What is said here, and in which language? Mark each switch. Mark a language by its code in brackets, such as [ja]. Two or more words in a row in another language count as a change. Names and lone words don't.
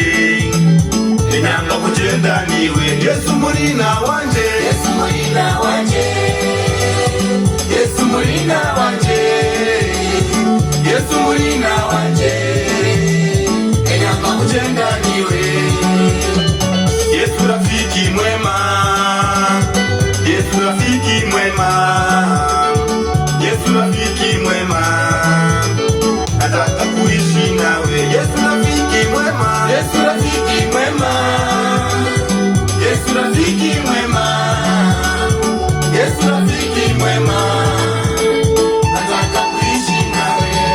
[haq] enyanga kugenda niwe Yesu murina wanje, Yesu murina wanje, Yesu murina wanje, Yesu murina wanje, enyanga kugenda niwe [sw] Yesu rafiki mwema, Yesu rafiki mwema, Yesu rafiki mwema, nataka kuishi nawe Yesu rafiki mwema, Yesu rafiki mwema, Yesu rafiki mwema, Yesu rafiki mwema, nataka kuishi nawe.